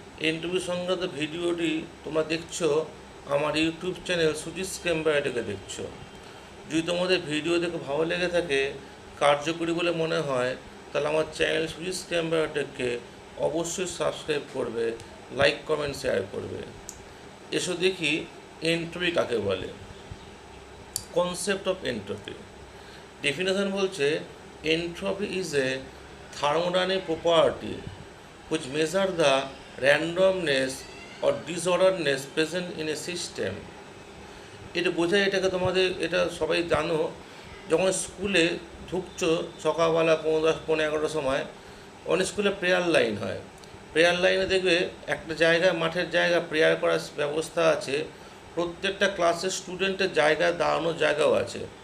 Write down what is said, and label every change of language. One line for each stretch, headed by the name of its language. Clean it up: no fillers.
Bangla: Entropy সংক্রান্ত ভিডিওটি তোমরা দেখছো আমার ইউটিউব চ্যানেল সুজিত স্ক্যাম্বারটাকে দেখছো। যদি তোমাদের ভিডিও দেখে ভালো লেগে থাকে, কার্যকরী বলে মনে হয়, তাহলে আমার চ্যানেল সুজিত স্ক্যাম্বারটাকে অবশ্যই সাবস্ক্রাইব করবে, লাইক কমেন্ট শেয়ার করবে। এসো দেখি এন্ট্রপি কাকে বলে।
English: Concept of entropy definition বলছে, entropy is a thermodynamic property which measure the randomness or disorderness present in a system.
Bangla: এটা বোঝায়, এটাকে তোমাদের এটা সবাই জানো, যখন স্কুলে ঢুকছো সকালবেলা 10:10-11টার সময় অনেক স্কুলে প্রেয়ার লাইন হয়। প্রেয়ার লাইনে দেখবে একটা জায়গায়, মাঠের জায়গা প্রেয়ার করার ব্যবস্থা আছে। প্রত্যেকটা ক্লাসের স্টুডেন্টের জায়গায় দাঁড়ানোর জায়গাও আছে।